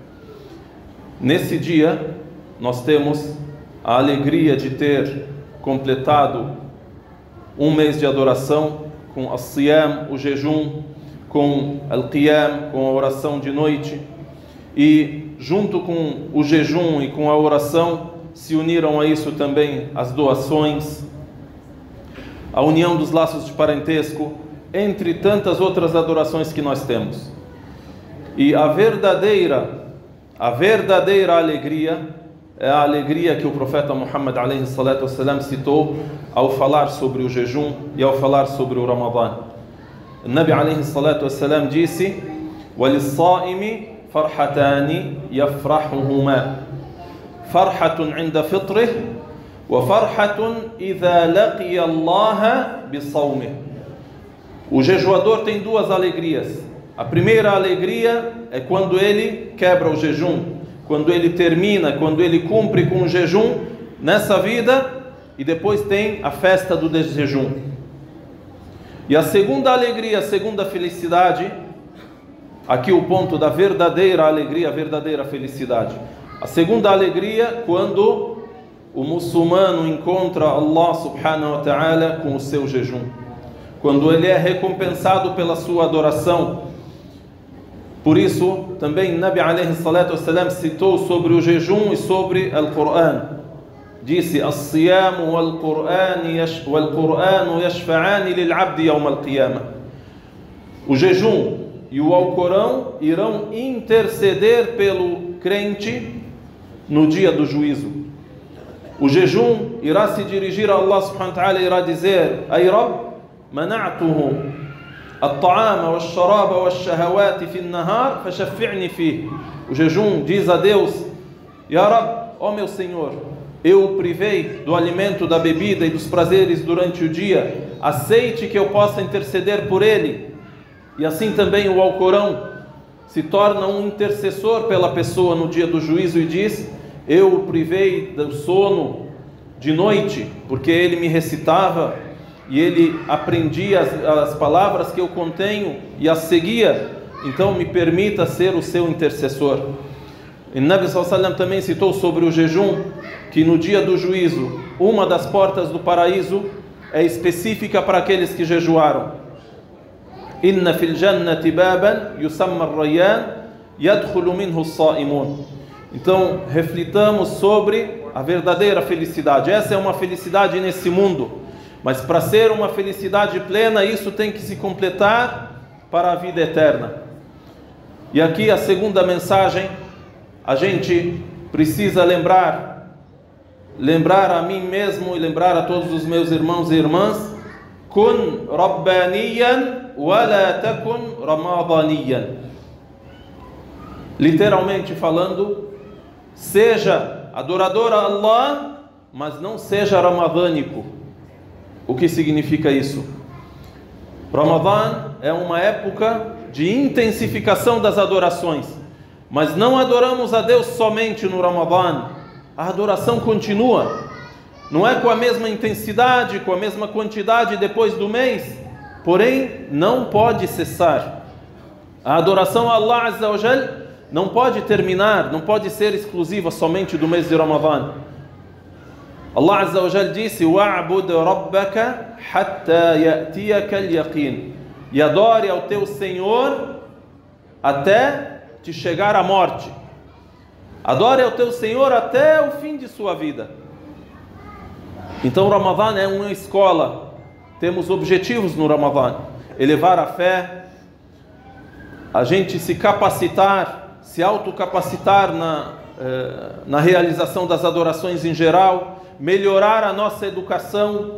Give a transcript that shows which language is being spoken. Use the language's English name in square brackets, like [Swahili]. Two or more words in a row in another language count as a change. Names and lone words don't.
[Portuguese] Nesse dia, nós temos a alegria de ter completado um mês de adoração com As-Siyam, o jejum, com Al-Qiyam, com a oração de noite, e junto com o jejum e com a oração se uniram a isso também as doações, a união dos laços de parentesco, entre tantas outras adorações que nós temos. E a verdadeira alegria é a alegria que o profeta Muhammad [Arabic] عليه الصلاة والسلام [Portuguese] citou ao falar sobre o jejum e ao falar sobre o Ramadã. O Nabi [Arabic] عليه الصلاة والسلام [Portuguese] disse: [Arabic] وَلِلصَّائِمِ فَرْحَتَانِ يَفْرَحُهُمَا فَرْحَةٌ عِنْدَ فِطْرِهِ وَفَرْحَةٌ إِذَا لَقِيَ اللَّهَ بِصَوْمِهِ. [Portuguese] O jejuador tem 2 alegrias. A primeira alegria é quando ele quebra o jejum, quando ele termina, quando ele cumpre com o jejum nessa vida, e depois tem a festa do desjejum. E a segunda alegria, a segunda felicidade, aqui o ponto da verdadeira alegria, a verdadeira felicidade. A segunda alegria, quando o muçulmano encontra Allah [Arabic] سبحانه وتعالى [Portuguese] com o seu jejum, quando ele é recompensado pela sua adoração. Por isso, também Nabi [Arabic] عليه الصلاة والسلام [Portuguese] citou sobre o jejum e sobre o Corão. Disse: [Arabic] الصيام والقرآن يشفعان للعبد يوم القيامة. [Portuguese] O jejum e o Alcorão irão interceder pelo crente no dia do juízo. O jejum irá se dirigir a Allah [Arabic] سبحانه وتعالى [Portuguese] e irá dizer: [Arabic] أي رب، منعته الطعام والشراب والشهوات في النهار فشفعني فيه. [Portuguese] O jejum diz a Deus: [Arabic] يا رب, [Portuguese] ó meu Senhor, eu o privei do alimento, da bebida e dos prazeres durante o dia, aceite que eu possa interceder por ele. E assim também o Alcorão se torna um intercessor pela pessoa no dia do juízo e diz: eu o privei do sono de noite, porque ele me recitava e ele aprendia as palavras que eu contenho e as seguia, então me permita ser o seu intercessor. E Nabi [Arabic] صلى الله عليه وسلم [Portuguese] também citou sobre o jejum, que no dia do juízo, uma das portas do paraíso é específica para aqueles que jejuaram. [Arabic] إن في الجنة بابا يسمى الريان يدخل منه الصائمون. [Portuguese] Então, reflitamos sobre a verdadeira felicidade. Essa é uma felicidade nesse mundo. Mas para ser uma felicidade plena, isso tem que se completar para a vida eterna. E aqui a segunda mensagem, a gente precisa lembrar a mim mesmo e lembrar a todos os meus irmãos e irmãs: [Arabic] كن ربانيا ولا تكن رمضانيا. [Portuguese] Literalmente falando, seja adorador a Allah, mas não seja ramadânico. O que significa isso? Ramadã é uma época de intensificação das adorações, mas não adoramos a Deus somente no Ramadã. A adoração continua, não é com a mesma intensidade, com a mesma quantidade depois do mês, porém não pode cessar. A adoração a Allah [Arabic] عز وجل [Portuguese] não pode terminar, não pode ser exclusiva somente do mês de Ramadã. Allah [Arabic] عز وجل [Portuguese] disse: [Arabic] وَاعْبُدْ رَبَّكَ حَتَّى يَأْتِيَكَ الْيَقِينُ. [Portuguese] E adore ao teu Senhor até te chegar a morte. Adore ao teu Senhor até o fim de sua vida. Então o Ramadã é uma escola. Temos objetivos no Ramadã. elevar a fé, a gente se capacitar, se autocapacitar na realização das adorações em geral, melhorar a nossa educação.